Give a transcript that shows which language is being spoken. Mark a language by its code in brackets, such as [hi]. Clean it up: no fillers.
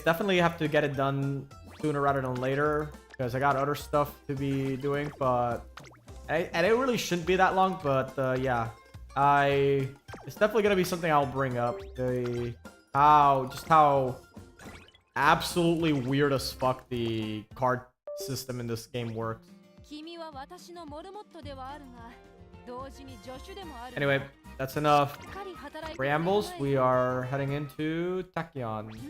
[en] Definitely have to get it done sooner rather than later because I got other stuff to be doing. But and it really shouldn't be that long. But yeah, it's definitely gonna be something I'll bring up. How absolutely weird as fuck the card system in this game works. [ja] 君は私のモルモットではあるが、同時に助手でもある。 [en] Anyway, that's enough [ja] しっかり働いて [en] preambles. We are heading into Tachyon.